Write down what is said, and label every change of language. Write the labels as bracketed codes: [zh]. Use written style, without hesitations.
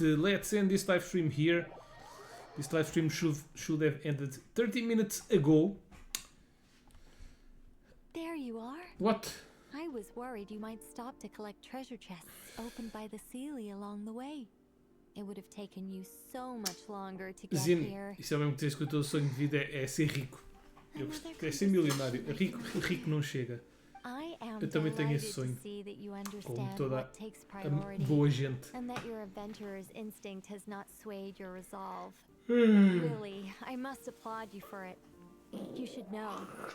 [en] Let's end this live stream here. This live stream should have ended 30 minutes ago. There you are. What? I was worried you might stop to collect treasure chests opened by the Sealy along the way. It would have taken you so much longer to get Zin, here. [pt] isso é mesmo que tens que o teu sonho de vida é ser rico. Eu gosto, é ser milionário. Rico não chega. Eu também tenho esse sonho. Como toda a boa gente. [en] And that your adventurer's instinct has not swayed your resolve. Really, I must applaud you for it. You should know.